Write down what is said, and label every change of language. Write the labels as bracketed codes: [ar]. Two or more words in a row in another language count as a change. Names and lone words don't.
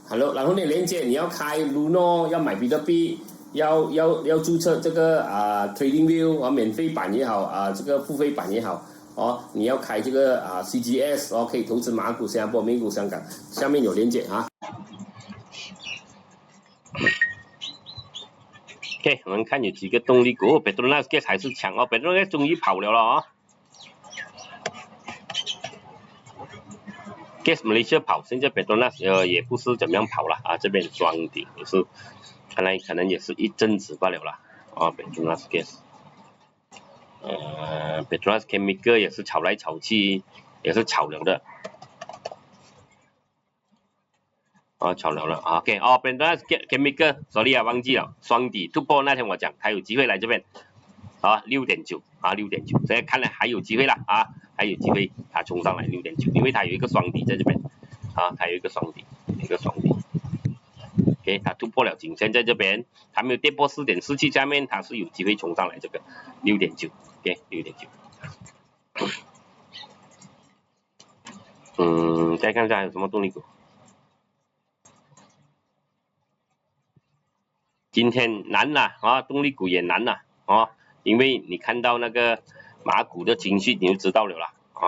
[zh] Hello， 然後你連接你要開 Luno， 要買比特幣，要註冊這個TradingView 免費版也好這個付費版也好你要開這個CGS 可以投資馬股、新加坡、美股、香港，下面有連接 OK， 我們看有幾個動力股 ，Petronas Gas 還是強Petronas Gas 終於跑了 Gas Malaysia 跑，現在 Petronas 也不是怎麼樣跑了這邊雙頂也是，看來可能也是一陣子罷了 Petronas Gas，Petronas Chemical 也是炒來炒去，也是炒了的，炒了 OK，Petronas Chemical，sorry 忘記了，雙底突破那天我講，還有機會來這邊，6.9 6.9，現在看來還有機會了還有機會，它衝上來6.9，因為它有一個雙底在這邊，它有一個雙底，OK， 它突破了頸線在這邊，它沒有跌破4.47，下面它是有機會衝上來這個6.9 ，OK 6.9，再看一下還有什麼動力股，今天難了動力股也難了因為你看到那個馬股的情緒你就知道了啦